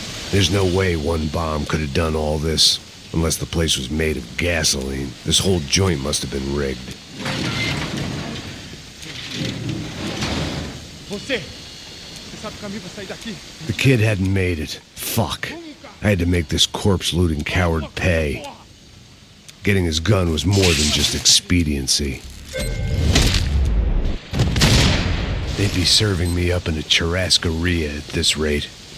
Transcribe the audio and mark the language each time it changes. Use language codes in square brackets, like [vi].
[en] There's no way one bomb could have done all this. Unless the place was made of gasoline. This whole joint must have been rigged. [pt] Você sabe o caminho pra sair daqui? [en] The kid hadn't made it. Fuck. I had to make this corpse-looting coward pay. Getting his gun was more than just expediency. They'd be serving me up in a churrascaria at this rate.